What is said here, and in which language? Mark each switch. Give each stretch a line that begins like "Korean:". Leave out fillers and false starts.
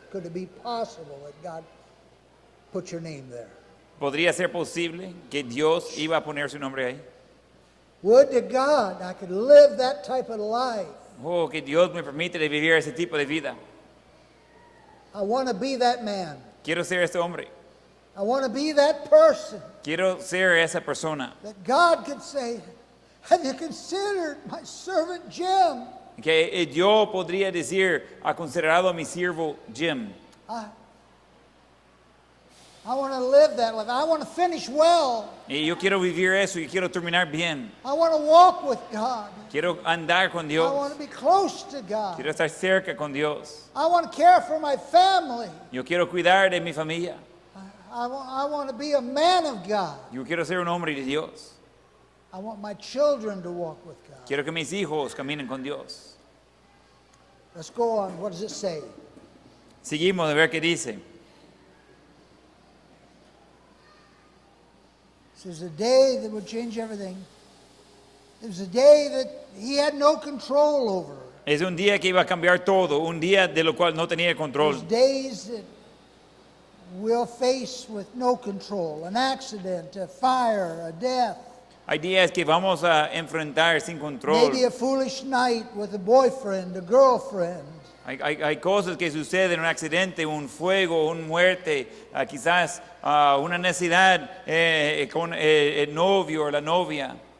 English: Could it be possible that God put your name there?
Spanish: ¿Podría ser posible que Dios iba a poner su nombre ahí?
English: Would to God I could live that type of life.
Spanish: Oh, que Dios me permite de vivir ese tipo de vida.
English: I want to be that man.
Spanish: Quiero ser este hombre.
English: I want to be that person
Spanish: Quiero ser esa persona.
English: that God could say, have you considered my servant Jim?
Spanish: Que yo podría decir, ¿ha considerado a mi siervo Jim?
English: I want to live that life. I want to finish well.
Spanish: Y yo quiero vivir eso y quiero terminar bien.
English: I want to walk with God.
Spanish: Quiero andar con
English: I want to be close to God.
Spanish: Quiero estar cerca con Dios.
English: I want to care for my family.
Spanish: Yo quiero cuidar de mi familia.
English: I want to be a man of God.
Spanish: Yo quiero ser un hombre de Dios.
English: I want my children to walk with God.
Spanish: Quiero que mis hijos caminen con Dios.
English: Let's go on. What does it say?
Spanish: Seguimos a ver qué dice.
English: It says a day that would change everything. It was a day that he had no control over.
Spanish: Es un día que iba a cambiar todo, un día de lo cual no tenía control.
English: There's days that we'll face with no control. An accident, a fire, a death.
Spanish: Hay días que vamos a enfrentar sin control.
English: Maybe a foolish night with a boyfriend, a girlfriend.
Spanish: Hay cosas que suceden, un accidente, un fuego, una muerte, quizás una necesidad con el novio o la novia.